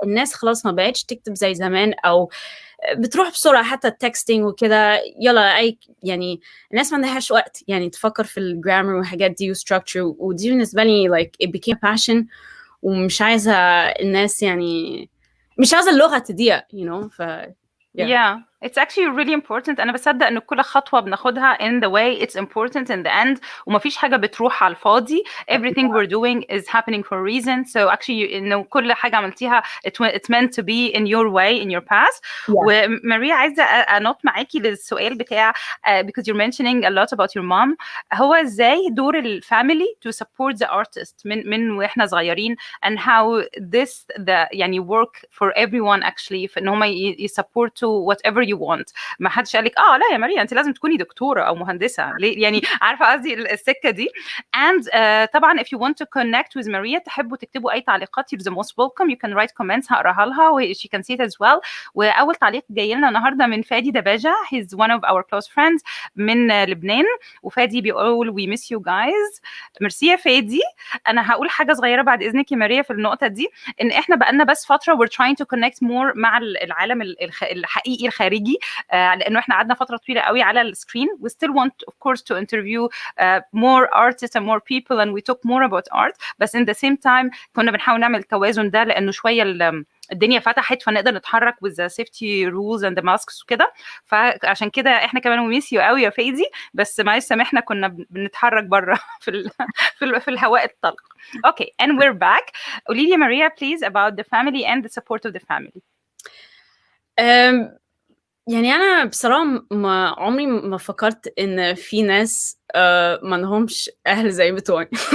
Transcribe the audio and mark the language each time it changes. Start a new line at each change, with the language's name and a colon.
Arabic: الناس خلاص ما بقتش تكتب زي زمان او بتروح بسرعه، حتى التكستينج وكده يلا اي يعني الناس ما عندهاش وقت يعني تفكر في الجرامر والحاجات دي وستراكشر. ودي بالنسبه لي
English: it became a passion،
Arabic: ومش عايزه الناس يعني مش عايزه اللغه تضيع
English: Yeah, it's actually really important.
Arabic: أنا بصدق إن كل خطوة بناخدها
English: in the way it's important in the end،
Arabic: ومفيش حاجة بتروح على الفاضي.
English: Everything we're doing is happening for a reason. So actually
Arabic: إنه كل حاجة عملتيها
English: it's meant to be in your way, in your path.
Arabic: وماريا عايزة أنط معاكي للسؤال بتاع
English: because you're mentioning a lot about your mom.
Arabic: هو إزاي دور الفاميلي
English: to support the artist
Arabic: من وإحنا صغيرين
English: and how this يعني work for everyone actually
Arabic: في إن هم يسupportوا
English: whatever you want.
Arabic: ما حدش قالك لا يا ماريا انت لازم تكوني دكتوره او مهندسه ليه، يعني عارفه قصدي السكه دي.
English: and طبعا if you want to connect with Maria
Arabic: تحبوا تكتبوا اي تعليقات
English: you're the most welcome. you can write comments
Arabic: هقراها لها
English: و she can see it as well.
Arabic: واول تعليق جاي لنا النهارده من فادي دباجه.
English: he's one of our close friends
Arabic: من لبنان. وفادي بيقول
English: we miss you guys.
Arabic: ميرسي يا فادي. انا هقول حاجه صغيره بعد اذنك يا ماريا في النقطه دي، ان احنا بقالنا بس فتره
English: we're trying to connect more
Arabic: مع العالم الحقيقي الخارجي، لانه احنا قعدنا فتره طويله قوي على السكرين.
English: we still want of course to interview more artists and more people and we talk more about art.
Arabic: بس
English: in the same time
Arabic: كنا بنحاول نعمل التوازن ده لانه شويه الدنيا فتحت فنقدر نتحرك
English: with the safety rules and the masks
Arabic: وكده. فعشان كده احنا كمان
English: we miss you
Arabic: قوي يا فادي. بس معلش سامحنا كنا بنتحرك بره في الهواء الطلق.
English: Okay, and we're back.
Arabic: قولي لي ماريا please about the family and the support of the family. يعني أنا بصراحة عمري ما فكرت إن في ناس ما لهمش أهل زي بتوعي.